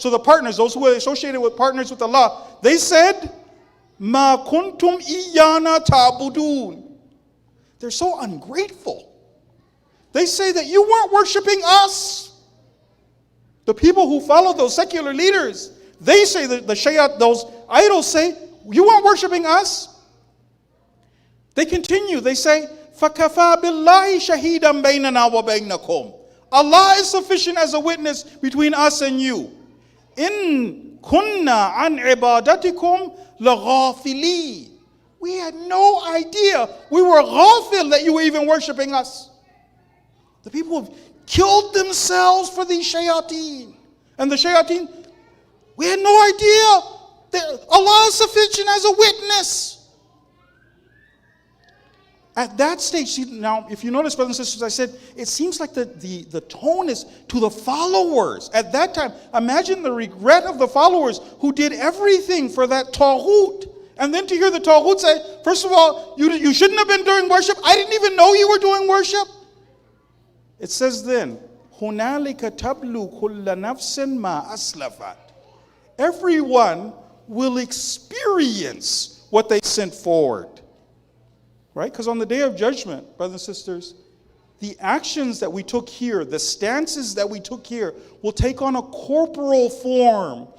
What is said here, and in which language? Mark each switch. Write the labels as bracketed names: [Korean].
[English] So the partners, those who are associated with partners with Allah, they said, [Arabic] مَا كُنْتُمْ إِيَّانَا تَعْبُدُونَ. [English] They're so ungrateful. They say that you weren't worshiping us. The people who follow those secular leaders, they say that the shayat, those idols say, you weren't worshiping us. They continue, they say, [Arabic] فَكَفَى بِاللَّهِ شَهِيدًا بَيْنَنَا وَبَيْنَكُمْ. [English] Allah is sufficient as a witness between us and you. [Arabic] إِن كُنَّا عَنْ عِبَادَتِكُمْ لَغَافِلِينَ. [English] We had no idea. We were ghafil that you were even worshiping us. The people have killed themselves for these shayateen. And the shayateen, we had no idea that Allah is sufficient as a witness. At that stage, see, now, if you notice, brothers and sisters, I said, it seems like the tone is to the followers. At that time, imagine the regret of the followers who did everything for that Taghut. And then to hear the Taghut say, first of all, you shouldn't have been doing worship. I didn't even know you were doing worship. It says then, [Arabic] هُنَالِكَ تَبْلُو كُلَّ نَفْسٍ مَا أَسْلَفَتْ. [English] Everyone will experience what they sent forward. Right? Because on the day of judgment, brothers and sisters, the actions that we took here, the stances that we took here, will take on a corporal form.